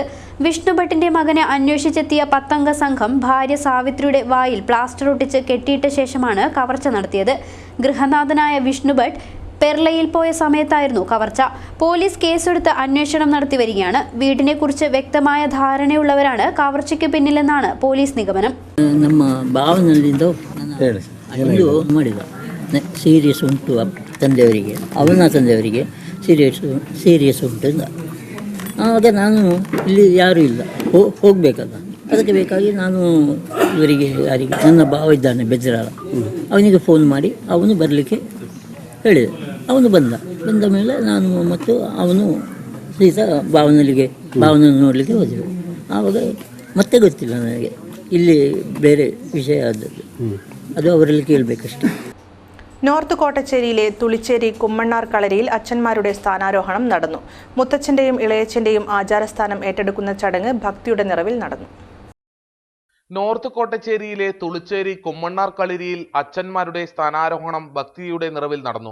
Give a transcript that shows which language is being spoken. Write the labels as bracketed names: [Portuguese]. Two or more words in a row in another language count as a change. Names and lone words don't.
[Malayalam] വിഷ്ണുഭട്ടിന്റെ മകനെ അന്വേഷിച്ചെത്തിയ 10 അംഗ സംഘം ഭാര്യ സാവിത്രിയുടെ വായിൽ പ്ലാസ്റ്റർ ഒട്ടിച്ച് കെട്ടിയിട്ട ശേഷമാണ് കവർച്ച നടത്തിയത്. ഗൃഹനാഥനായ വിഷ്ണുഭട്ട് പെർളയിൽ പോയ സമയത്തായിരുന്നു കവർച്ച. പോലീസ് കേസെടുത്ത് അന്വേഷണം നടത്തി വരികയാണ്. വീടിനെ കുറിച്ച് വ്യക്തമായ ധാരണയുള്ളവരാണ് കവർച്ചയ്ക്ക് പിന്നിലെന്നാണ് പോലീസ് നിഗമനം. [Kannada] ನಮ್ಮ ಭಾವನಲ್ಲಿಂದ ಇದು ಮಾಡಿದ ಸೀರಿಯಸ್ ಉಂಟು ತಂದೆಯವರಿಗೆ, ಅವನ ತಂದೆಯವರಿಗೆ ಸೀರಿಯಸ್ ಉಂಟು. ಆಗ ನಾನು ಇಲ್ಲಿ ಯಾರೂ ಇಲ್ಲ, ಹೋಗಬೇಕಲ್ಲ, ಅದಕ್ಕೆ ಬೇಕಾಗಿ ನಾನು ಇವರಿಗೆ ಯಾರಿಗೆ ನನ್ನ ಭಾವ ಇದ್ದಾನೆ ಬೆಜ್ರಾಳ, ಅವನಿಗೆ ಫೋನ್ ಮಾಡಿ ಅವನು ಬರಲಿಕ್ಕೆ ಹೇಳಿದೆ. ಅವನು ಬಂದ ಮೇಲೆ ನಾನು ಮತ್ತು ಅವನು ಸೀದಾ ಭಾವನ ನೋಡಲಿಕ್ಕೆ ಹೋದೆವು. ಆವಾಗ ಮತ್ತೆ ಗೊತ್ತಿಲ್ಲ ನನಗೆ ಇಲ್ಲಿ ಬೇರೆ ವಿಷಯ ಆದದ್ದು, ಅದು ಅವರಲ್ಲಿ ಕೇಳಬೇಕಷ್ಟೇ. [Malayalam] നോർത്ത് കോട്ടച്ചേരിയിലെ തുളിച്ചേരി കുമ്മണ്ണാർ കളരിയിൽ അച്ഛന്മാരുടെ സ്ഥാനാരോഹണം നടന്നു. മുത്തച്ഛന്റെയും ഇളയച്ഛന്റെയും ആചാരസ്ഥാനം ഏറ്റെടുക്കുന്ന ചടങ്ങ് ഭക്തിയുടെ നിറവിൽ നടന്നു. നോർത്ത് കോട്ടച്ചേരിയിലെ തുളിച്ചേരി കുമ്മണ്ണാർ കളരിയിൽ അച്ഛന്മാരുടെ സ്ഥാനാരോഹണം ഭക്തിയുടെ നിറവിൽ നടന്നു.